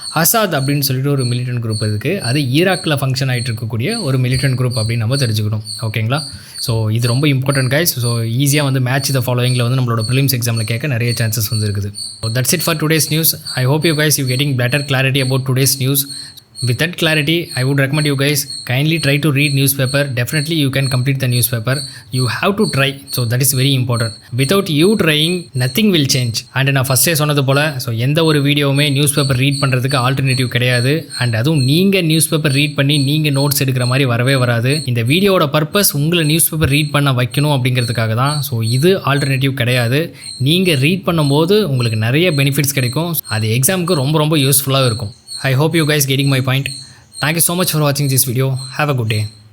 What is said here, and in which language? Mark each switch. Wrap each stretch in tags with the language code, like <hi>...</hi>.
<ta>அசாத் அப்படின்னு சொல்லிட்டு ஒரு மிலிட்டன்ட் குரூப் இருக்குது. அது ஈராக்கில் ஃபங்க்ஷன் ஆகிட்டு இருக்கக்கூடிய ஒரு மிலிட்டன்ட் குரூப் அப்படின்னு நம்ம தெரிஞ்சுக்கணும். ஓகேங்களா? ஸோ இது ரொம்ப இம்பார்ட்டன்ட் கைஸ். ஸோ ஈஸியாக வந்து மேட்ச் த ஃபாலோயிங்கில் வந்து நம்மளோட ப்ரிலிம்ஸ் எக்ஸாமில் கேட்க நிறைய சான்சஸ் வந்து இருக்குது.</ta> <en>So that's it for today's news. I hope you guys you getting better clarity about today's news. With that clarity, I would recommend you guys kindly try to read newspaper. Definitely you can complete the newspaper. You have to try. So that is very important. Without you trying, nothing will change.</en> <ta>And நான் ஃபஸ்ட்டே சொன்னது போல் so எந்த ஒரு வீடியோவுமே news paper read பண்ணுறதுக்கு alternative கிடையாது. And அதுவும் நீங்கள் நியூஸ் பேப்பர் ரீட் பண்ணி நீங்கள் நோட்ஸ் எடுக்கிற மாதிரி வரவே வராது. இந்த வீடியோவோட பர்பஸ் உங்களை நியூஸ் பேப்பர் ரீட் பண்ண வைக்கணும் அப்படிங்கிறதுக்காக தான். ஸோ இது ஆல்டர்னேட்டிவ் கிடையாது. நீங்கள் ரீட் பண்ணும்போது உங்களுக்கு நிறைய பெனிஃபிட்ஸ் கிடைக்கும். அது எக்ஸாமுக்கு ரொம்ப ரொம்ப யூஸ்ஃபுல்லாக இருக்கும்.</ta> <en>I hope you guys getting my point. Thank you so much for watching this video. Have a good day.</en>